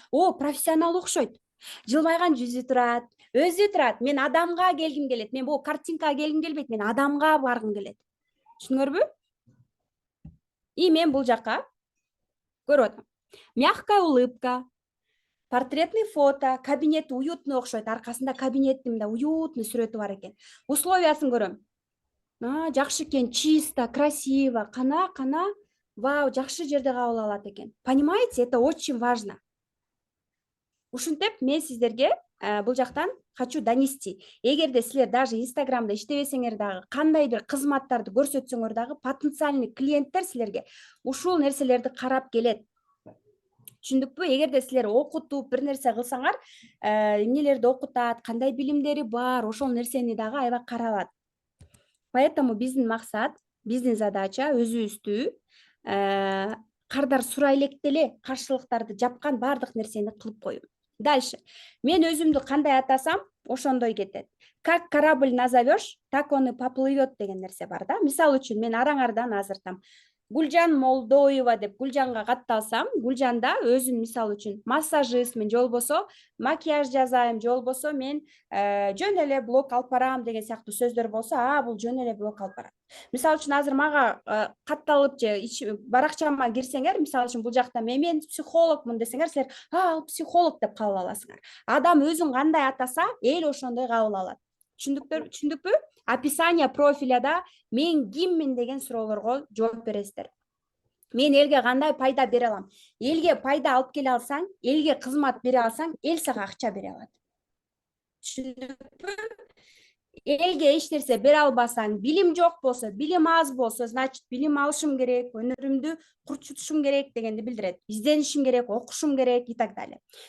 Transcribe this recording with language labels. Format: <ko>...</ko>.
<ky>Профессионал окшойт. Жылмайган жүзү турат, өзү турат. Мен адамга келгим келет. Мен бул картинкага келгим келбейт, мен адамга баргым келет. Түшүнүңөрбү? И мен бул жака көрүп атам.</ky> <ru>Мягкая улыбка, портретный фото, кабинет уютный</ru> <ky>окшойт. Аркасында кабинеттин да уютный сүрөтү бар экен. Условиясын көрөм. Жакшы экен,</ky> <ru>чисто, красиво,</ru> <ky>кана, вау, жакшы жерде кабыл алат экен.</ky> <ru>Понимаете, это очень важно.</ru> <ky>Ушинтип мен сиздерге бул жактан</ky> <ru>хочу донести.</ru> <ky>Эгерде силер</ky> <ru>даже</ru> <ky>Инстаграмда иштебесеңер дагы, кандай бир кызматтарды көрсөтсөңөр дагы, потенциальный клиенттер силерге ушул нерселерди карап келет. Түшүндүкпү? Эгерде силер окутуп бир нерсе кылсаңар, эмнелерди окутат, кандай билимдери бар, ошол нерсени дагы аябай каралат.</ky> <ru>Поэтому</ru> <ky>биздин максат, биздин задача өзүбүздү кардар сурай электе эле каршылыктарды жапкан баардык нерсени кылып коюу.</ky> <ru>Дальше.</ru> <ky>Мен өзүмдү кандай атасам, ошондой кетет.</ky> <ru>Как корабль назовешь, так он и поплывет</ru> <ky>деген нерсе бар да. Мисал үчүн мен араңардан азыр там Гүлжан Молдоева деп Гүлжанга катталсам, Гүлжанда өзүн мисал үчүн массажистмин, же болбосо макияж жасайм, же болбосо мен жөн эле блог алып барам деген сыяктуу сөздөр болсо, бул жөн эле блог алып барат. Мисал үчүн азыр мага катталып же баракчама кирсеңер, мисал үчүн бул жакта мен психологмун десеңер, силер ал психолог деп кабыл аласыңар. Адам өзүн кандай атаса, эл ошондой кабыл алат. Түшүндүкпү? Описание профиляда мен киммин деген суроолорго жооп бересиздер. Мен элге кандай пайда бере алам? Элге пайда алып келе алсаң, элге кызмат бере алсаң, эл сага акча бере алат. Түшүндүкпү? Элге эч нерсе бере албасаң, билим жок болсо, билим аз болсо,</ky> <ru>значит,</ru> <ky>билим алышым керек, өнөрүмдү курчутушум керек дегенди билдирет. Изденишим керек, окушум керек</ky> <ru>и так далее.</ru>